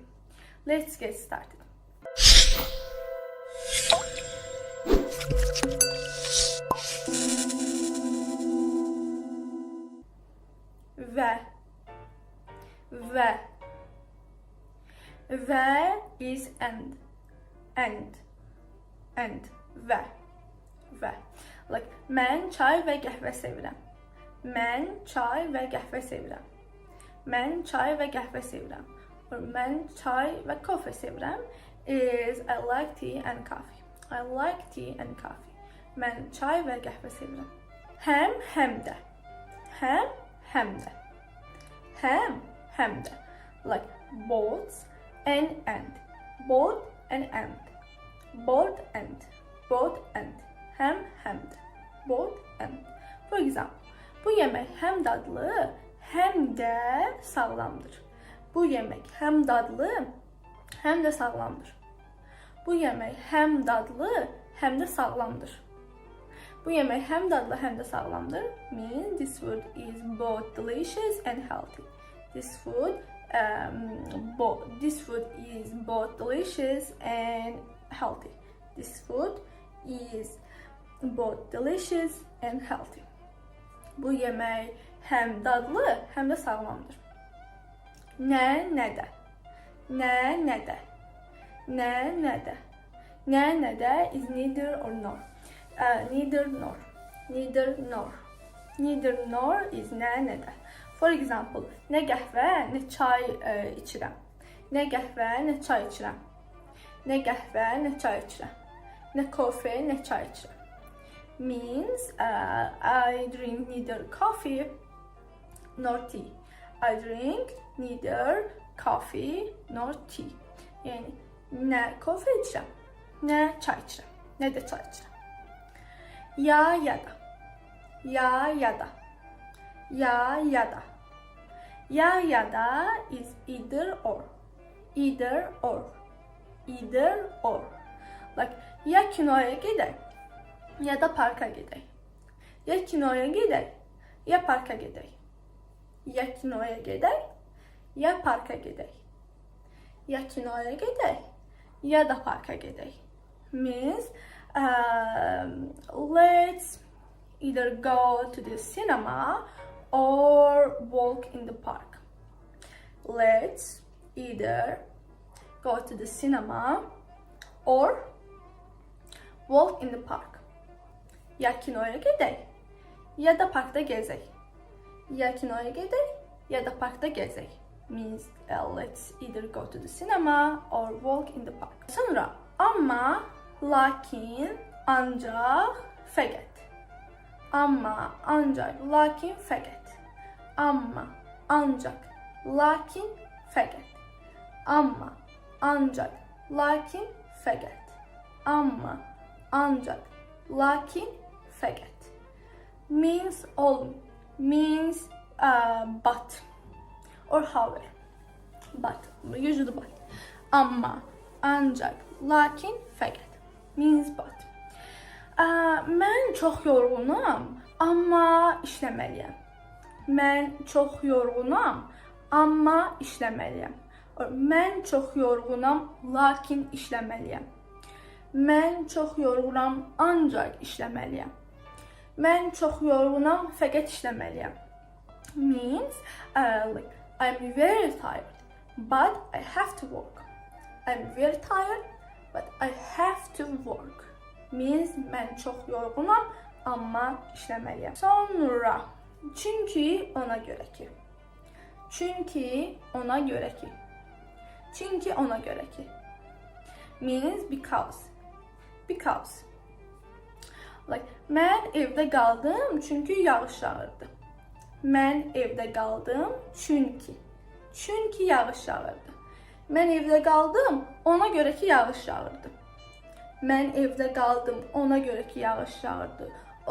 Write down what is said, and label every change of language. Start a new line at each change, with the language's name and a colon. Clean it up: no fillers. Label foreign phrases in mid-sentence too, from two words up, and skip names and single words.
English: Let's get started. Ve is and ve.
Azerbaijani: Like mən çay və qəhvə sevirəm. Mən çay və qəhvə sevirəm. Mən çay və qəhvə sevirəm. Or mən çay və kofe sevirəm is I like tea and coffee.
English: I like tea and coffee.
Azerbaijani: Mən çay və qəhvə sevirəm. Həm də. Həm də.
English: Like both and. Both and.
Azerbaijani: Hem de.
English: Both and. For example,
Azerbaijani: bu yemək həm dadlı, həm də sağlamdır. Bu yemək həm dadlı, həm də sağlamdır. Bu yemək həm dadlı, həm də sağlamdır. Bu yemək həm dadlı, həm də sağlamdır
English: means this food is both delicious and healthy. This food is both delicious and healthy. This food is both delicious and healthy.
Azerbaijani: Bu yemək həm dadlı, həm də sağlamdır. Nə də
English: is neither or nor. Neither nor is
Azerbaijani: nə də.
English: For example,
Azerbaijani: nə qəhvə, nə çay içirəm. Nə qəhvə, nə çay içirəm. Nə qəhvə, nə çay içirəm. Nə kofe, nə çay içirəm.
English: Means I drink neither coffee nor tea. I drink neither coffee nor tea.
Azerbaijani: Yəni nə kofe içirəm, nə çay içirəm, nə də çay içirəm. Ya da
English: is either or.
Azerbaijani: Like ya kinoya gedək, ya da parka gedək. Ya kinoya gedək, ya parka gedək. Ya kinoya gedək, ya parka gedək. Ya kinoya gedək, ya da parka gedək.
English: Means let's either go to the cinema or walk in the park. Let's either go to the cinema or walk in the park.
Azerbaijani: Ya kinoya gedək, ya da parkda gezək. Ya kinoya gedək, ya da parkda gezək.
English: Means let's either go to the cinema or walk in the park.
Azerbaijani: Sonra amma, lakin, ancaq, fəqət. Amma, ancaq, lakin, fəqət. Amma, ancaq, lakin, fəqət. Amma, ancaq, lakin, fəqət. Amma, ancaq, lakin, fəqət.
English: Means all, means but or however. But, usually but.
Azerbaijani: Amma, ancaq, lakin, fəqət.
English: Means but.
Azerbaijani: Mən çox yorğunam, amma işləməliyəm. Mən çox yorğunam, amma işləməliyəm. Mən çox yorğunam, lakin işləməliyəm. Mən çox yorğunam, ancaq işləməliyəm. Mən çox yorğunam, fəqət işləməliyəm.
English: Means like I'm very tired, but I have to work. I'm very tired, but I have to work.
Azerbaijani: Means mən çox yorğunam, amma işləməliyəm. Sonra çünki ona görə ki. Çünki ona görə ki. Çünki ona görə ki.
English: Means because. Because.
Azerbaijani: Like mən evdə qaldım çünki yağış yağırdı. Mən evdə qaldım çünki. Çünki yağış yağırdı. Mən evdə qaldım ona görə ki yağış yağırdı. Mən evdə qaldım ona görə ki yağış yağırdı.